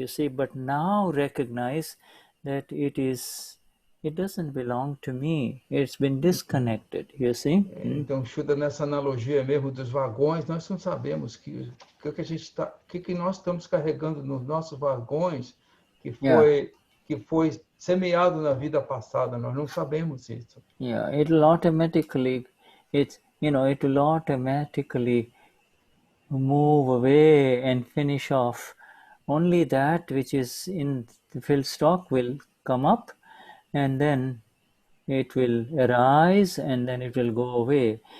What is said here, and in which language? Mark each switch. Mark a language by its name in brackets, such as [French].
[English] You see, but now recognize that it doesn't belong to me. It's been disconnected, you see? [Portuguese] Então, Shuddha, nessa analogia mesmo dos vagões, nós não sabemos que nós estamos carregando nos nossos vagões que foi semeado na vida passada. Nós não sabemos isso. [English] Yeah, it'll automatically, it will automatically move away and finish off. Only that which is in the filled stock will come up, and then it will arise, and then it will go away.